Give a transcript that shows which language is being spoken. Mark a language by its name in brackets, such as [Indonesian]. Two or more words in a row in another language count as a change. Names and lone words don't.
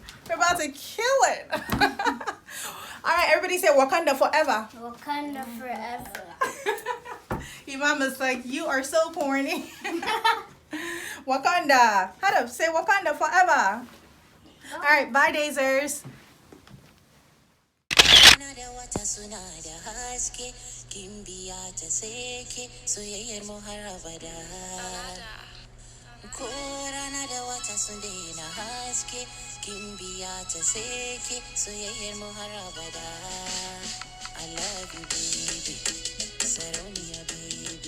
[English] We're about to kill it. All right, everybody say Wakanda forever. Wakanda forever. Imam is like, you are so corny. Wakanda. Hadaf, say Wakanda forever. All right, bye, Dazers. [Hausa] Kimbiya ta seke soyayyar mu har abada. Ko rana da wata sun daina haske, kimbiya ta seke soyayyar mu har abada. [English] I love you baby, sarauniya baby.